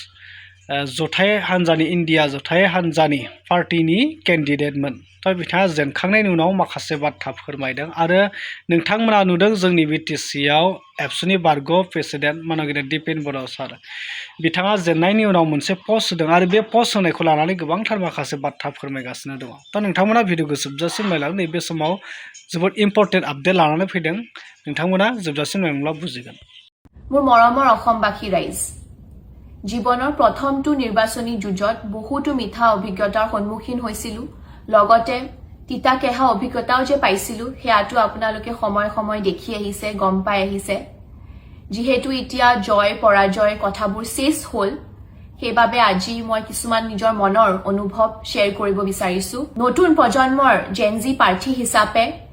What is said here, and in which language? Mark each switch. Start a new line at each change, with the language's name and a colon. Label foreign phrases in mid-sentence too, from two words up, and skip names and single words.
Bodo: जथाय हान्जानि इंडिया जथाय हान्जानि पार्टीनि कैंडिडेटमोन तो बिथाङा जेनखांनायनि उनाव माखासे बाथ्रा फोरमायदों आरो नोंथांमोना नुदों जोंनि बिटिसिआव एबसुनि बारग' प्रेसिडेन्ट मानगिरि दिपेन बर' सार बिथाङा जेननायनि उनाव मोनसे पस्ट होदों आरो बे पस्ट होनायखौ लानानै गोबांथार माखासे बाथ्रा फोरमायगासिनो दङ तो नोंथांमोना भिडिअखौ जोबजासिम नायलां नैबे समाव जोबोद
English: important update
Bodo: लानानै फैदों नोंथांमोना जोबजासिम नायलांब्ला बुजिगोन
Assamese: মোৰ মৰমৰ অসমবাসী ৰাইজ জীৱনৰ প্ৰথমটো নিৰ্বাচনী যুঁজত বহুতো মিঠা অভিজ্ঞতাৰ সন্মুখীন হৈছিলোঁ লগতে তিতা কেহা অভিজ্ঞতাও যে পাইছিলোঁ সেয়াটো আপোনালোকে সময় সময় দেখি আহিছে গম পাই আহিছে যিহেতু এতিয়া জয় পৰাজয় কথাবোৰ শেষ হ'ল সেইবাবে আজি মই কিছুমান নিজৰ মনৰ অনুভৱ শ্বেয়াৰ কৰিব বিচাৰিছোঁ নতুন প্ৰজন্মৰ জেনজি প্ৰাৰ্থী হিচাপে